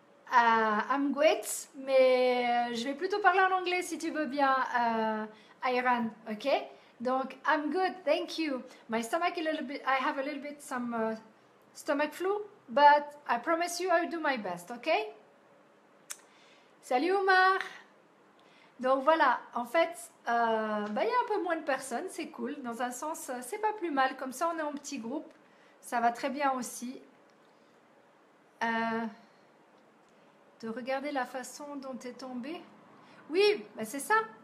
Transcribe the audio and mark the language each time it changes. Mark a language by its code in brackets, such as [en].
[en] I'm great, [fr] mais je vais plutôt parler en anglais si tu veux bien, Ayran, ok? [en] Donc, I'm good, thank you. My stomach I have a little bit some stomach flu, but I promise you I will do my best, okay? [fr] Salut [en] Omar. [fr] Donc voilà, en fait, il y a un peu moins de personnes, c'est cool. Dans un sens, c'est pas plus mal. Comme ça, on est en petit groupe. Ça va très bien aussi. De regarder la façon dont tu es tombé. Oui, bah c'est ça.